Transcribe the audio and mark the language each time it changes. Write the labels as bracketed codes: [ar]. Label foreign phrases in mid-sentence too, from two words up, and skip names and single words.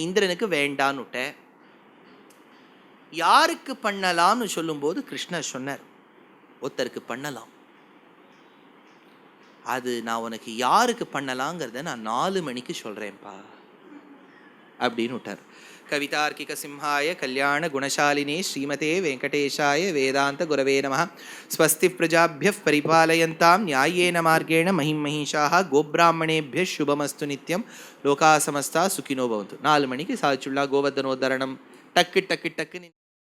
[ta] இந்திரனுக்கு வேண்டான்னுட்ட. யாருக்கு பண்ணலாம்னு சொல்லும்போது கிருஷ்ணர் சொன்னார், ஒருத்தருக்கு பண்ணலாம். அது நான் உனக்கு யாருக்கு பண்ணலாங்கிறத நான் 4 மணிக்கு சொல்கிறேன்ப்பா அப்படின்னு விட்டார். [sa] कवितार्किक सिंहाय कल्याण गुणशालिने श्रीमते वेङ्कटेशाय वेदान्त गुरवे नमः. स्वस्ति प्रजाभ्यः परिपालयन्ताम् न्यायेन मार्गेण महीं महीशाः गोब्राह्मणेभ्यः शुभमस्तु नित्यं लोकाः समस्ताः सुखिनो भवन्तु. [ta] 4 மணிக்கு சாதிச்சுள்ளா கோவர்தனோத்தரணம் டக்கு டக்கு டக்குன்னு